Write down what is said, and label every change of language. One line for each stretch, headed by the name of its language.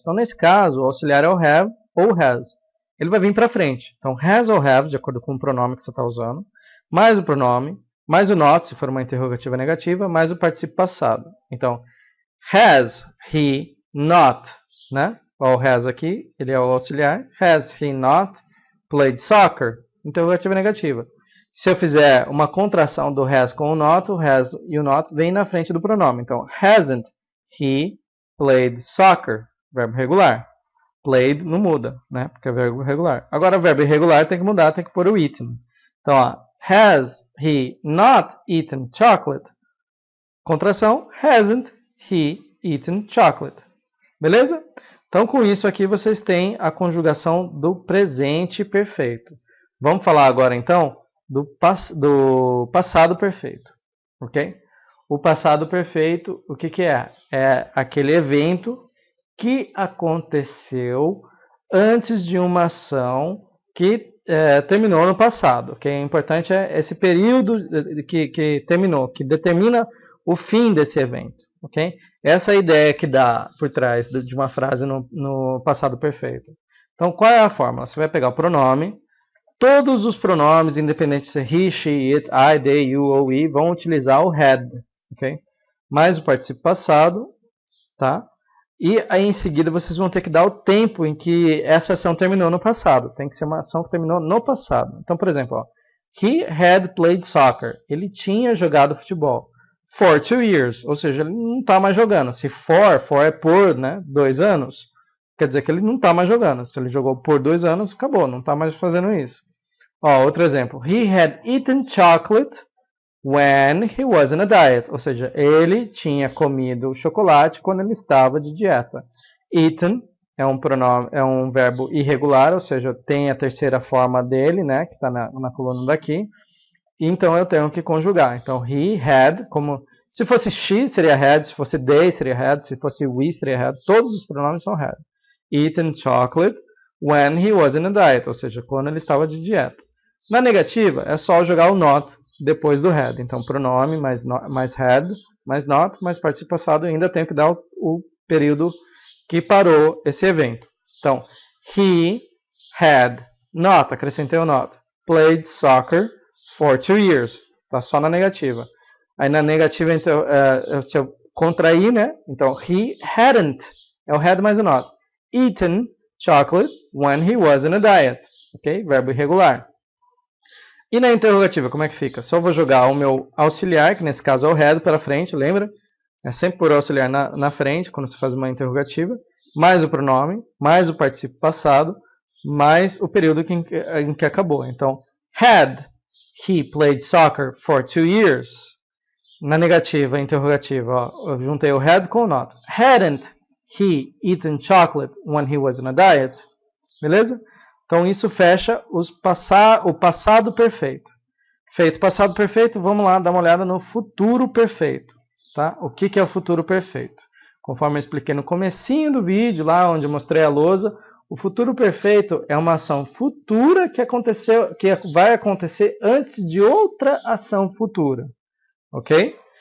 Portuguese: Então, nesse caso, o auxiliar é o have ou has. Ele vai vir para frente. Então, has ou have, de acordo com o pronome que você está usando, mais o pronome, mais o not, se for uma interrogativa negativa, mais o particípio passado. Então,
English: has he not,
Portuguese: né? O has aqui, ele é o auxiliar.
English: Has he not played soccer?
Portuguese: Interrogativa negativa. Se eu fizer uma contração do has com o has e o not vem na frente do pronome.
English: Então, hasn't he played soccer? Verbo regular. Played não muda, né? Porque é verbo regular. Agora, verbo irregular tem que mudar, tem que pôr o eaten. Então, ó, has he not eaten chocolate? Contração, hasn't he eaten chocolate?
Portuguese: Beleza? Então, com isso aqui, vocês têm a conjugação do presente perfeito. Vamos falar agora, então, do passado perfeito, ok? O passado perfeito, o que é? É aquele evento que aconteceu antes de uma ação que terminou no passado, ok? O importante é esse período que terminou, que determina o fim desse evento, ok? Essa é a ideia que dá por trás de uma frase no passado perfeito. Então, qual é a fórmula? Você vai pegar o pronome. Todos os pronomes, independente se é he, she, it, I, they, you ou we, vão utilizar o had, ok? Mais o particípio passado, tá? E aí em seguida vocês vão ter que dar o tempo em que essa ação terminou no passado. Tem que ser uma ação que terminou no passado. Então, por exemplo, ó,
English: he had played soccer.
Portuguese: Ele tinha jogado futebol.
English: For 2 years,
Portuguese: ou seja, ele não está mais jogando. Se for é por, né, 2 anos. Quer dizer que ele não está mais jogando. Se ele jogou por 2 anos, acabou, não está mais fazendo isso. Ó, outro exemplo.
English: He had eaten chocolate when he was in a diet.
Portuguese: Ou seja, ele tinha comido chocolate quando ele estava de dieta. Eaten é um verbo irregular, ou seja, tem a terceira forma dele, né, que está na coluna daqui. Então eu tenho que conjugar. Então, he had, como se fosse she seria had, se fosse they seria had, se fosse we seria had. Todos os pronomes são had.
English: Eaten chocolate when he was in a diet,
Portuguese: ou seja, quando ele estava de dieta. Na negativa, é só jogar o not depois do had. Então, pronome mais had, mais not, mais particípio passado, ainda tenho que dar o período que parou esse evento.
English: Então, he had not,
Portuguese: acrescentei o
English: not, played soccer for 2 years. Está só na negativa. Aí na negativa, então, se eu contrair, né? Então, he hadn't,
Portuguese: é o had mais o not,
English: eaten chocolate when he was in a diet. Ok?
Portuguese: Verbo irregular. E na interrogativa, como é que fica? Só vou jogar o meu auxiliar, que nesse caso é o had, para frente, lembra? É sempre por auxiliar na frente, quando você faz uma interrogativa, mais o pronome, mais o particípio passado, mais o período em que acabou.
English: Então, had he played soccer for 2 years?
Portuguese: Na negativa, interrogativa, ó, eu juntei o had com o not.
English: Hadn't he eaten chocolate when he was on a diet?
Portuguese: Beleza? Então isso fecha o passado perfeito. Feito passado perfeito, vamos lá dar uma olhada no futuro perfeito. Tá? O que é o futuro perfeito? Conforme eu expliquei no comecinho do vídeo, lá onde eu mostrei a lousa, o futuro perfeito é uma ação futura que vai acontecer antes de outra ação futura. Ok?